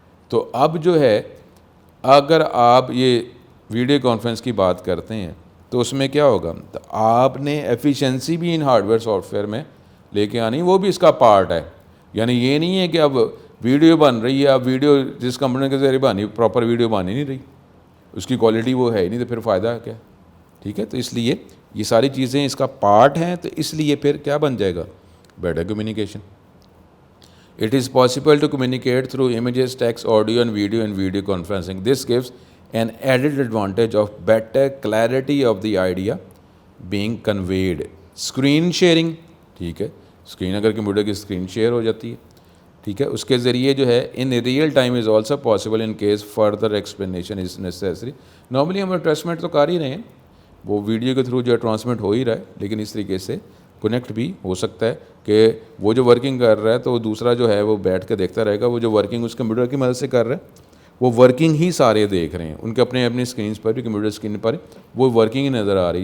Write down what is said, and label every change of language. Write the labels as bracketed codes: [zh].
[ur] تو اب جو ہے اگر آپ یہ ویڈیو کانفرنس کی بات کرتے ہیں تو اس میں کیا ہوگا، تو آپ نے ایفیشنسی بھی in hard where soft where میں لے کے آنی، وہ بھی اس کا پارٹ ہے. یعنی یہ نہیں ہے کہ اب ویڈیو بن رہی ہے، اب ویڈیو جس کمپنی کے ذریعے بنی پراپر ویڈیو بن ہی نہیں رہی، اس کی کوالٹی وہ ہے ہی نہیں، تو پھر فائدہ کیا؟ ٹھیک ہے، تو اس لیے یہ ساری چیزیں اس کا پارٹ ہیں، تو اس لیے پھر کیا بن جائے گا؟ Better communication. [en] It is possible to communicate through images, text, audio and video conferencing. This gives an added advantage of better clarity of the idea being conveyed. [ur] Screen sharing, ٹھیک ہے، اسکرین اگر computer کی screen share ہو جاتی ہے، ٹھیک ہے، اس کے ذریعے جو ہے [en] In real time is also possible in case further explanation is necessary. [ur] Normally ہم ٹرانسمٹ تو کر ہی رہے ہیں، وہ ویڈیو کے تھرو جو ہے ٹرانسمٹ ہو ہی رہا ہے، لیکن اس طریقے سے کنیکٹ بھی ہو سکتا ہے کہ وہ جو ورکنگ کر رہا ہے تو دوسرا جو ہے وہ بیٹھ کے دیکھتا رہے گا، وہ جو ورکنگ اس کمپیوٹر کی مدد سے کر رہا ہے وہ ورکنگ ہی سارے دیکھ رہے ہیں، ان کے اپنی اسکرینس پر بھی، کمپیوٹر اسکرین پر وہ ورکنگ ہی نظر آ رہی ہے.